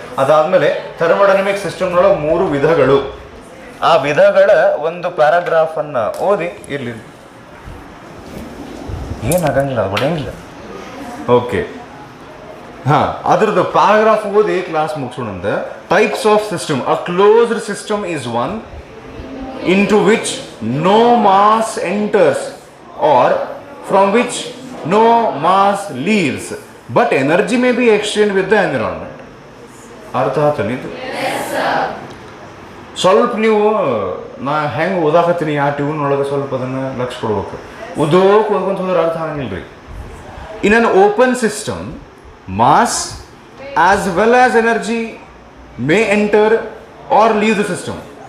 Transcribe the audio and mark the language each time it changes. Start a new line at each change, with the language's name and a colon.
Kannada: ಅದಾದ್ಮೇಲೆ ಥರ್ಮೋಡೈನಮಿಕ್ ಸಿಸ್ಟಮ್ನೊಳಗೆ 3 ವಿಧಗಳು. ಆ ವಿಧಗಳ ಒಂದು ಪ್ಯಾರಾಗ್ರಾಫ್ ಅನ್ನ ಓದಿ ಇರ್ಲಿ, ಏನಾಗಂಗಿಲ್ಲ, ಅದು ಹೊಡೆಯಂಗಿಲ್ಲ. ಓಕೆ, ಹಾಂ, ಅದ್ರದ್ದು ಪ್ಯಾರಾಗ್ರಾಫ್ ಓದಿ class ಮುಗಿಸೋಣಂತ.
English: Types of system. A closed system is one into which no mass enters or from which no mass leaves, but energy may be exchanged with the environment.
Kannada: ಅರ್ಥ ಆತನಿದು? ಸ್ವಲ್ಪ ನೀವು ನಾ ಹೆಂಗೆ ಓದಾಕತ್ತೀನಿ ಆ ಟ್ಯೂನ್ ಒಳಗೆ ಸ್ವಲ್ಪ ಅದನ್ನು ಲಕ್ಷ ಕೊಡ್ಬೇಕು. ಓದ್ಕೊಂತ ಹೋದ್ರೆ ಅರ್ಥ ಆಗಂಗಿಲ್ಲ ರೀ.
English: In an open system mass as well as energy may enter or leave the system.